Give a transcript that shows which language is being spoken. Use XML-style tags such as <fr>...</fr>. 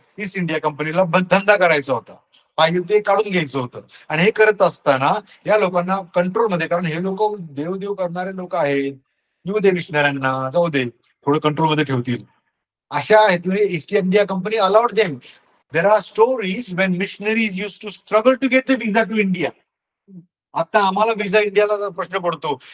<mr>East India कंपनीला धंदा करायचा होता, पाहिजे ते काढून घ्यायचं होतं. आणि हे करत असताना या लोकांना कंट्रोलमध्ये, कारण हे लोक देवदेव करणारे लोक आहेत, येऊ दे मिशनऱ्यांना, जाऊ दे, थोडं कंट्रोलमध्ये ठेवतील, अशा हेतूने east India company</mr> <en>Allowed them. There are stories when missionaries used to struggle to get the visa to India.</en> <mr>आता आम्हाला विजा इंडियाला प्रश्न पडतो.</mr>